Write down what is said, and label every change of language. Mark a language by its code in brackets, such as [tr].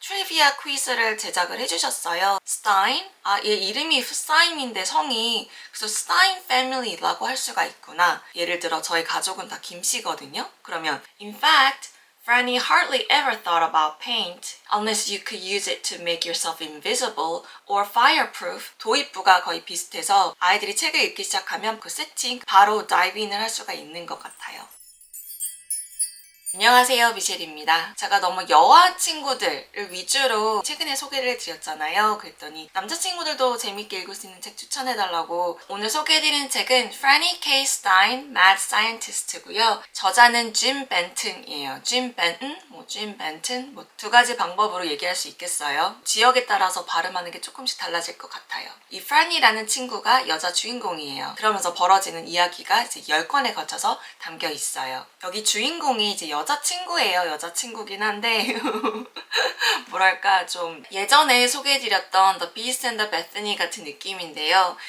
[ko] 트리비아 퀴즈를 제작을 해주셨어요. 스타인? 얘 이름이 스타인인데 성이 그래서 스타인 패밀리라고 할 수가 있구나. 예를 들어 저희 가족은 다 김씨거든요. 그러면 [en] in fact, Franny hardly ever thought about paint unless you could use it to make yourself invisible or fireproof. [ko] 도입부가 거의 비슷해서 아이들이 책을 읽기 시작하면 그 세팅 바로 다이브인을 할 수가 있는 것 같아요. 안녕하세요, 미셸입니다. 제가 너무 여아 친구들을 위주로 최근에 소개를 해드렸잖아요. 그랬더니 남자친구들도 재밌게 읽을 수 있는 책 추천해달라고. 오늘 소개해드리는 책은 Franny K. Stein, Mad Scientist고요. 저자는 짐 벤튼이에요. 짐 벤튼, 짐 벤튼, 두 가지 방법으로 얘기할 수 있겠어요. 지역에 따라서 발음하는 게 조금씩 달라질 것 같아요. 이 Franny라는 친구가 여자 주인공이에요. 그러면서 벌어지는 이야기가 이제 10권에 걸쳐서 담겨 있어요. 여기 주인공이 이제 여자친구예요. 여자친구긴 한데 뭐랄까 좀 예전에 소개해드렸던 The Beast and the Bethany 같은 느낌인데요.